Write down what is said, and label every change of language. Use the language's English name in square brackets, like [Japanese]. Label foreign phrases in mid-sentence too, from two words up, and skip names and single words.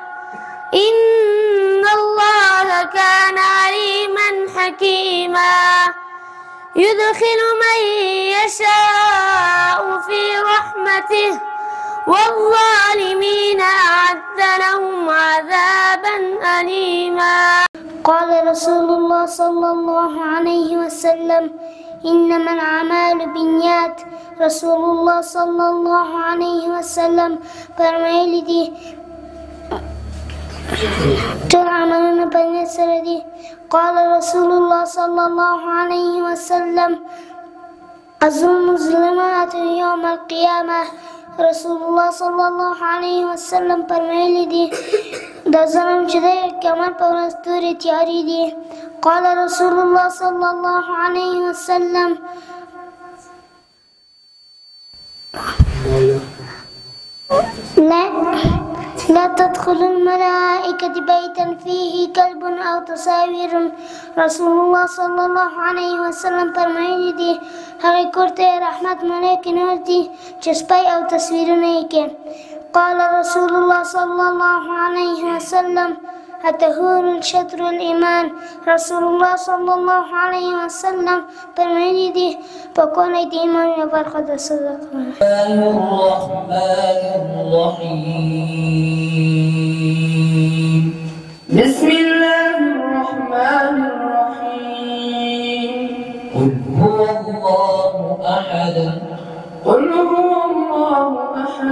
[Arabic] إن الله كان عليما حكيما يدخل من يشاء في رحمته والظالمين أعد لهم عذابا أليما. قال رسول الله صلى الله عليه وسلم إنما الأعمال بالنيات. رسول الله صلى الله عليه وسلم [Pashto] فرمایلی دی ټول عملونه په نیت سره دي. [Arabic] قال رسول الله صلى الله عليه وسلم الظلم ظلمات يوم القيامة. رسول الله صلى الله عليه وسلم [Pashto] فرمایلی دی د ظلم چې د قیامت په ورځ تورې تیارې دي. [Arabic] قال رسول الله صلى الله عليه وسلم لا تدخل الملائكة بيتا فيه كلب أو تصاوير. رسول الله صلى الله عليه وسلم [Pashto] فرمایلی دی هغې کور ته رحمت ملایکې نه ورځي چې سپی او تصویرونه یې کې. [Arabic] قال رسول الله صلى الله عليه وسلم الطهور شطر الإيمان. رسول الله صلى الله عليه وسلم [Pashto] فرمایلی دی پاکوالی د ایمان یوه برخه ده. [Arabic] صدق الرحمن الرحيم بسم الله الرحمن الرحيم قل هو الله أحد قل هو الله أحد